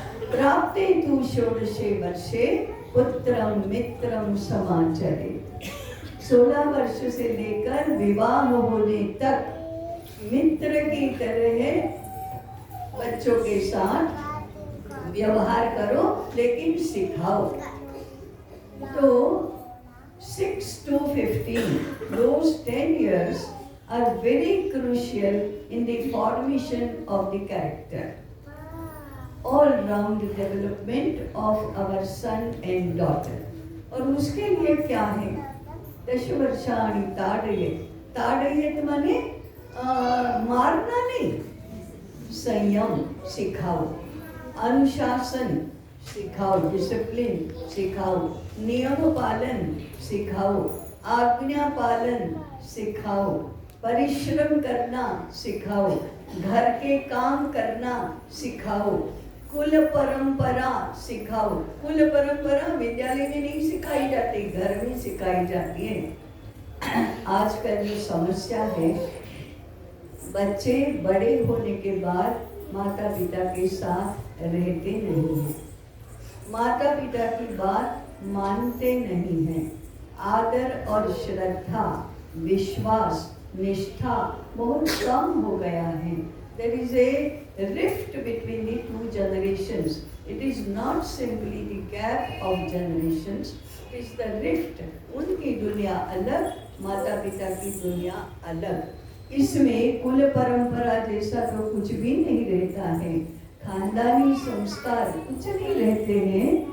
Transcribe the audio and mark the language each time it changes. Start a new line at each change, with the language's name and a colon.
Sanskrit: प्राप्ते तु षोडशे वर्षे पुत्रम मित्रम समाचरेत,
Hindi: 16 वर्ष से लेकर विवाह होने तक मित्र की तरह बच्चों के साथ व्यवहार करो, लेकिन सिखाओ। तो
English: 6 to 15, those 10 years are very crucial in the formation of the character, all-round development of our son and daughter.
Hindi: और उसके लिए क्या है,
Sanskrit: 10 वर्षाणि ताड़येत,
Hindi: ताड़येत माने मारना नहीं, संयम सिखाओ, अनुशासन सिखाओ, डिसिप्लिन सिखाओ, नियम पालन सिखाओ, आज्ञा पालन सिखाओ, परिश्रम करना सिखाओ, घर के काम करना सिखाओ, कुल परंपरा सिखाओ। कुल परंपरा विद्यालय में नहीं सिखाई जाती, घर में सिखाई जाती है। आजकल ये समस्या है, बच्चे बड़े होने के बाद माता पिता के साथ रहते नहीं हैं, माता पिता की बात मानते नहीं हैं, आदर और श्रद्धा विश्वास, निष्ठा बहुत कम हो गया है.
English: There is a rift between the two generations. It is not simply the gap of generations. It is the rift.
Hindi: उनकी दुनिया अलग, माता पिता की दुनिया अलग. इसमें कुल परंपरा जैसा तो कुछ भी नहीं रहता है, खानदानी संस्कार कुछ नहीं रहते हैं.